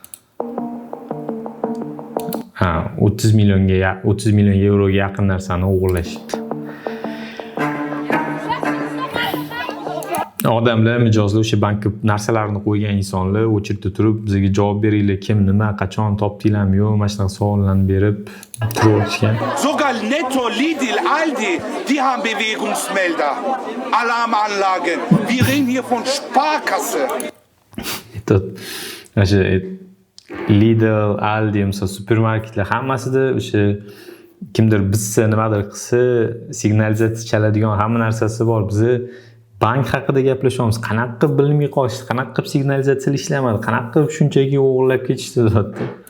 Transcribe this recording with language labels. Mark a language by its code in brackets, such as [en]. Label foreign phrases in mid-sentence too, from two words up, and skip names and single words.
[uz] 30 million euroga yaqin narsani o'g'irlashdi. Odamlar mijozlar o'sha bankka narsalarni qo'ygan insonlar o'chirda turib, bizga javob beringlar, kim nima, qachon topdinglarmi yo'q, mana shunaqa savollarni berib turishgan. [de] Sogar Netto, Lidl, Aldi, die haben Bewegungsmelder, Alarmanlagen. Wir reden hier von Sparkasse. [uz] O'sha Lidl, Aldi, misol supermarketlar hammasida o'sha kimdir bizsa nimadir qilsa, signalizatsiya chaladigan hamma narsasi bor. Bizni bank haqida gaplashamiz. Qanaqa qilib bilmay qolishdi, qanaqa qilib signalizatsiya ishlamadi, qanaqa qilib shunchaki o'g'irlab ketishdi zotda.